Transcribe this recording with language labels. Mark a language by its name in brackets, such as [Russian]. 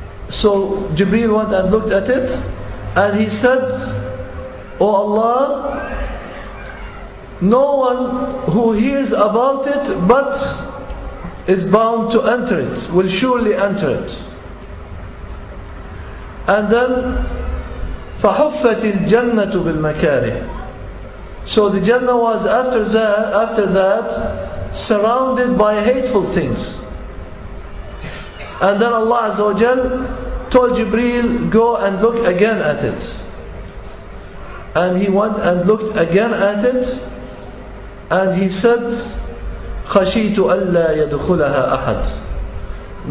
[English] So Jibreel went and looked at it, and he said, O Allah, no one who hears about it but is bound to enter it, will surely enter it. And then [Arabic] فَحُفَّتِ الْجَنَّةُ بِالْمَكَارِهِ. [English] So the Jannah was after that surrounded by hateful things. And then Allah Azza wa Jal told Jibreel, go and look again at it. And he went and looked again at it, and he said, [Arabic] خَشِيتُ أَلَّا يَدْخُلَهَا أَحَدٌ.